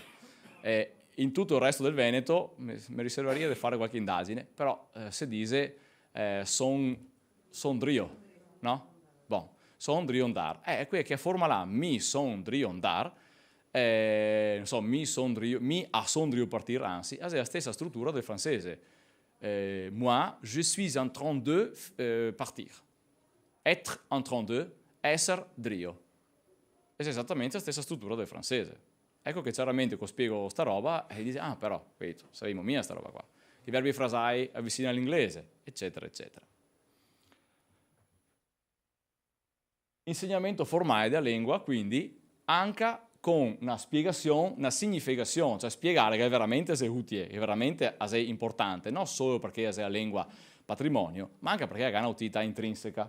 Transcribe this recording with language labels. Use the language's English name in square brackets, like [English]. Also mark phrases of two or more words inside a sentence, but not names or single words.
[Italian] In tutto il resto del Veneto mi riservaria di fare qualche indagine, però si dice [Venetian] son drio, [Italian] no? [Venetian] Bon, son driondar. [Italian] Qui è che forma là, [Venetian] mi son driondar, [Italian] non so, [Venetian] mi a son drio partir, [Italian] anzi, è la stessa struttura del francese. [French] Moi, je suis en train de partir. Être en train de, [Venetian] esser drio. [Italian] È esattamente la stessa struttura del francese. Ecco che chiaramente spiego sta roba e dice, però, vedo, saremo mia sta roba qua. I verbi frasai avvicinano all'inglese, eccetera, eccetera. Insegnamento formale della lingua, quindi, anche con una spiegazione, una significazione, cioè spiegare che è veramente è utile, che veramente è importante, non solo perché è la lingua patrimonio, ma anche perché ha un'utilità intrinseca.